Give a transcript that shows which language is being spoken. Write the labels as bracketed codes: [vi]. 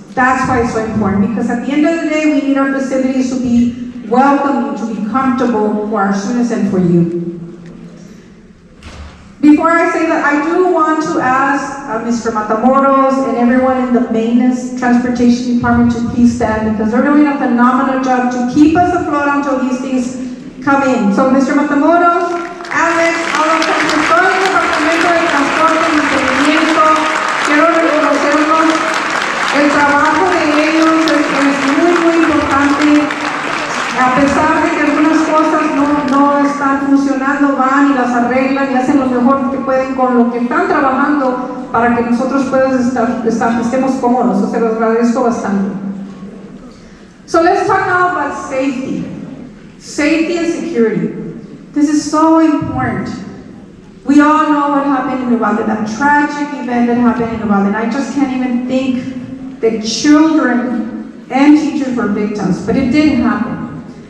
[en] That's why it's so important. Because at the end of the day, we need our facilities to be welcoming, to be comfortable for our students and for you. Before I say that, I do want to ask Mr. Matamoros and everyone in the maintenance transportation department to please stand because they're doing a phenomenal job to keep us afloat until these things come in. So Mr. [es] Matamoros, Alex, [en] all of them, [es] todo el departamento de transporte y mantenimiento, quiero reconocerlos. El trabajo de ellos es muy, muy importante. A pesar de que algunas cosas no están funcionando, van y las arreglan y hacen lo mejor que pueden con lo que están trabajando para que nosotros estemos cómodos. So, se los agradezco bastante. [en] So let's talk now about safety. Safety and security. This is so important. We all know what happened in Uvalde, that tragic event that happened in Uvalde. And I just can't even think that children and teachers were victims, but it did happen.